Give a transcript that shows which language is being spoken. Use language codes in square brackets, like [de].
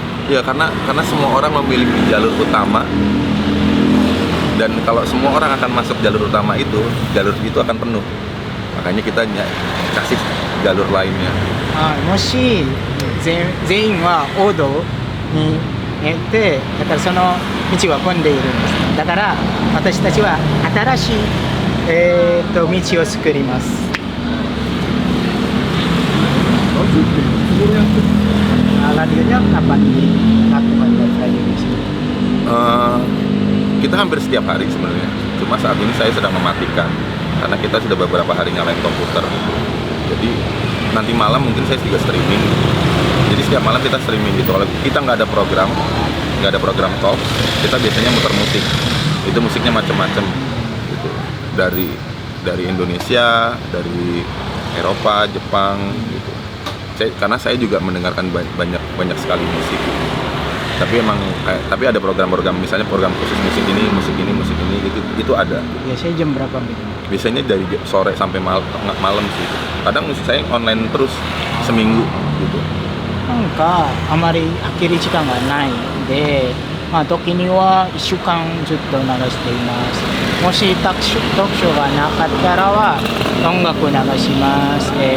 [id] Ya karena semua orang memiliki jalur utama dan kalau semua orang akan masuk jalur utama itu jalur itu akan penuh. Makanya kita kasih jalur lainnya. [ja] もし全員は王道に行ってだからその道は混んでいるんです。だから私たちは新しい、道を作ります。 [id] Radionya kapan dilakukan radio di sini? Kita hampir setiap hari sebenarnya. Cuma saat ini saya sedang mematikan karena kita sudah beberapa hari nyalain komputer. Jadi nanti malam mungkin saya juga streaming. Jadi setiap malam kita streaming gitu. Kalau kita nggak ada program talk, kita biasanya muter musik. Itu musiknya macam-macam gitu. Dari Indonesia, dari Eropa, Jepang gitu. Karena saya juga mendengarkan banyak sekali musik. Tapi ada program-program misalnya program khusus musik ini itu ada. Biasanya jam berapa gitu? Biasanya dari sore sampai malam sih. Kadang musik saya online terus seminggu gitu. [ja] なんかあまり飽きる時間がないので、時には1週間ずっと流しています。もしトークショーがなかったらは音楽を流します。